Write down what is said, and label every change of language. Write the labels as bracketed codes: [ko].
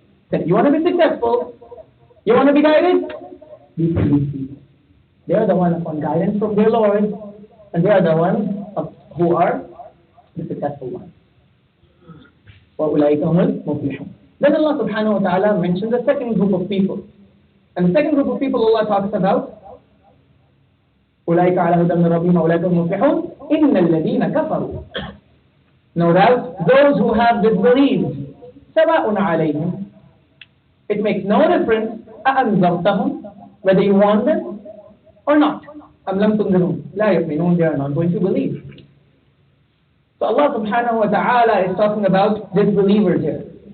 [en] That you want to be successful, you want to be guided, these people. They are the ones upon guidance from their Lord, and they are the ones who are the successful ones. [ar] وَأُولَٰئِكَ هُمُ الْمُفْلِحُونَ. [en] Then Allah subhanahu wa ta'ala mentions a second group of people. And the second group of people Allah talks about [ar] أُولَٰئِكَ عَلَىٰ هُدًى مِّن رَّبِّهِمْ وَأُولَٰئِكَ هُمُ الْمُفْلِحُونَ إِنَّ الَّذِينَ كَفَرُوا. [en] No doubt, those who have disbelieved, [ar] سَوَاءٌ عَلَيْهِمْ. [en] It makes no difference [ar] أَأَنذَرْتَهُمْ, [en] whether you warn them or not. [ar] أَمْ لَمْ تُنذِرْهُمْ لَا يُؤْمِنُونَ. [en] They are not going to believe. So Allah subhanahu wa ta'ala is talking about disbelievers here.